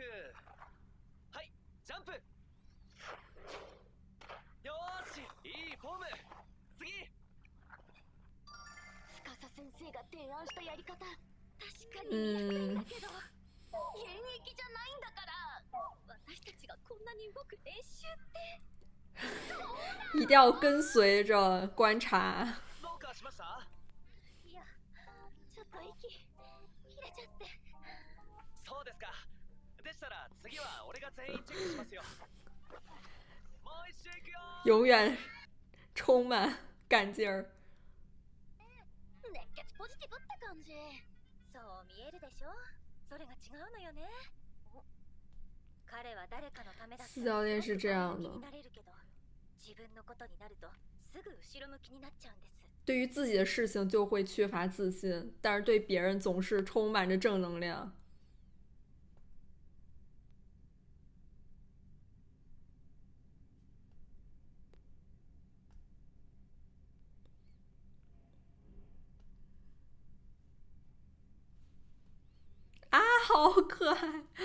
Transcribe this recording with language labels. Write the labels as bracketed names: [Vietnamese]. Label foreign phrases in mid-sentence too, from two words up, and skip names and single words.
[Japanese] はい、ジャンプ。よーし、いいフォーム。次。司先生が提案したやり方、確かに見やすいんだけど、現役じゃないんだから、私たちがこんなに動く練習って。 [Chinese] 一定要跟随着观察。 [Japanese] どうかしました？いや、ちょっと息切れちゃって。そうですか。でしたら次は俺が全員チェックしますよ。もう一周いくよ。 [Chinese] 永远充满干劲儿。 [Japanese] ポジティブって感じ。そう見えるでしょ。それが違うのよね。彼は誰かのためだった [Chinese] 四教练是这样的 [Japanese] 前向きになれるけど、自分のことになるとすぐ後ろ向きになっちゃうんです。 [Chinese] 对于自己的事情就会缺乏自信，但是对别人总是充满着正能量。啊，好可爱！